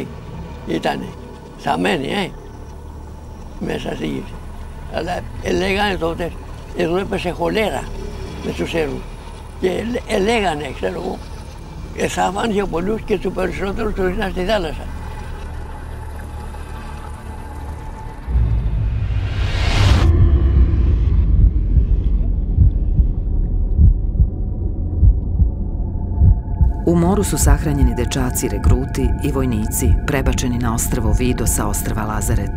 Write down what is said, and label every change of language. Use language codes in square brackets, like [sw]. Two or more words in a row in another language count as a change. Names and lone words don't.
[el] Ήτανε θαμμένοι, μέσα στη γη. Αλλά λέγανε τότε, εδώ έπεσε χολέρα με τους Σέρβους. Και λέγανε, ξέρω εγώ, θαύαν και πολλούς και τους περισσότερους τους ρίχναν στη θάλασσα. [sr] U moru su sahranjeni dečaci, regruti i vojnici prebačeni na ostrvo Vido sa ostrva Lazaret.